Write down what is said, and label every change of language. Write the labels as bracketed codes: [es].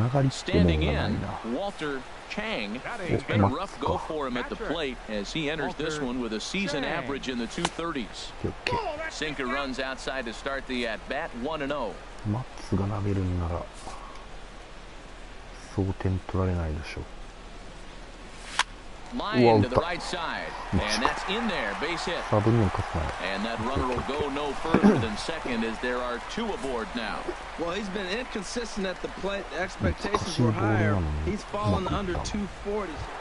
[en] Standing in, Walter Chang. It's been a rough go for him at the plate as he enters this one with a season average in the 230s. Sinker runs outside to start the at-bat, 1-0. [ja] マッツが投げるんならそう点取られないでしょう。 [en] Line to the right side, and that's in there, base hit. And that runner will go no further than second as there are 2 aboard now. Well, he's been inconsistent at the plate. The expectations were higher. He's fallen under 240.